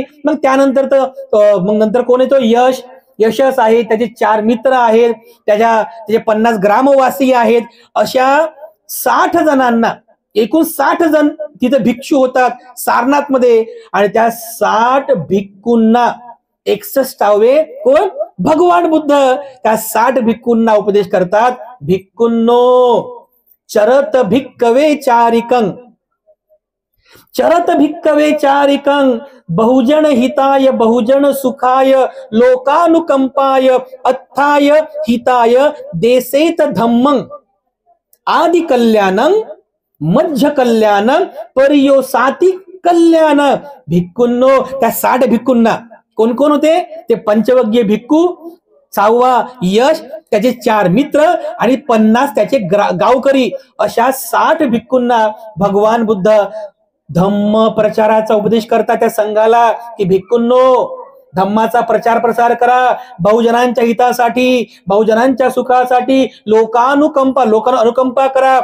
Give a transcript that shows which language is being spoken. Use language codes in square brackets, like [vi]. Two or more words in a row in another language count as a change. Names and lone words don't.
[mr] मग त्यानंतर मग नंतर कोण येतो? यशस आहे, त्याचे 4 मित्र आहेत, त्याचे 50 ग्रामवासी आहेत. अशा 60 जणांना, एकूण 60 जण तिथे भिक्षू होतात सारनाथ मध्ये. आणि त्या 60 भिक्खूंना 61 कोण? भगवान बुद्ध त्या 60 भिक्खूंना उपदेश करतात. [pi] भिक्खूंनो चरत भिक्कवे चारिकं, चरत भिक्कवे चारिकं, बहुजन हिताय बहुजन सुखाय लोकानुकंपाय अत्थाय हिताय देसेत धम्मं आदि कल्याणं मध्य कल्याणं पर्योसाति कल्याण. [mr] भिक्खूंनो, त्या 60 भिक्खूंना कोण कोण होते? ते पंचवग्गीय भिक्खू, 6वा यश, त्याचे 4 मित्र आणि 50 त्याचे गावकरी. अशा 60 भिक्खूंना भगवान बुद्ध धम्म प्रचाराचा उपदेश करतात त्या संघाला की भिक्खूंनो, धम्माचा प्रचार प्रसार करा, बहुजनांच्या हितासाठी, बहुजनांच्या सुखासाठी लोकांना अनुकंपा करा.